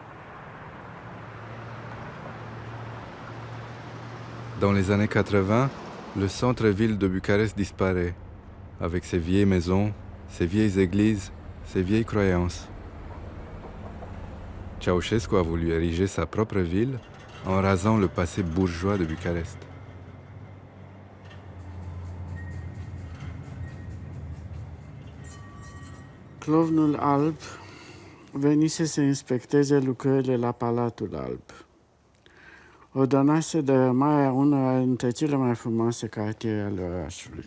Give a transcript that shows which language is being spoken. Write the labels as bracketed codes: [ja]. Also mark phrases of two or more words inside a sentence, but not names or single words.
[fr] Dans les années 80, le centre-ville de Bucarest disparaît, avec ses vieilles maisons, ses vieilles églises, ses vieilles croyances. Ceausescu a voulu ériger sa propre ville en rasant le passé bourgeois de Bucarest. [ro] Clovnul Alb venise să inspecteze lucrările la Palatul Alb. Ordonase dărâmarea unora dintre cele mai frumoase cartiere ale orașului.